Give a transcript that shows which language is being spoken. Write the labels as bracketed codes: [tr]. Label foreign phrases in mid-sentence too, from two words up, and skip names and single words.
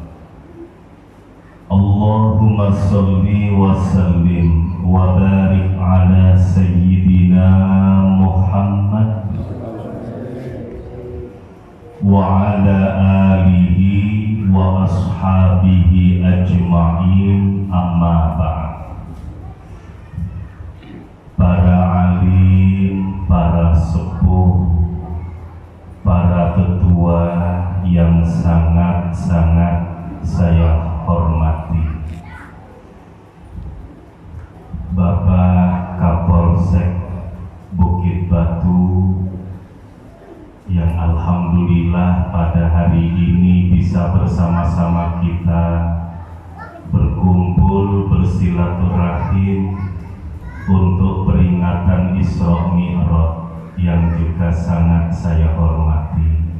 [ar] اللهم صل وسلم وبارك على سيدنا محمد وعلى آله وأصحابه أجمعين، أما بعد. [id] Para alim, para sepuh, para tetua yang sangat-sangat saya hormati, Bapak Kapolsek Bukit Batu yang alhamdulillah pada hari ini bisa bersama-sama kita berkumpul bersilaturahim untuk peringatan Isra Mi'raj yang juga sangat saya hormati.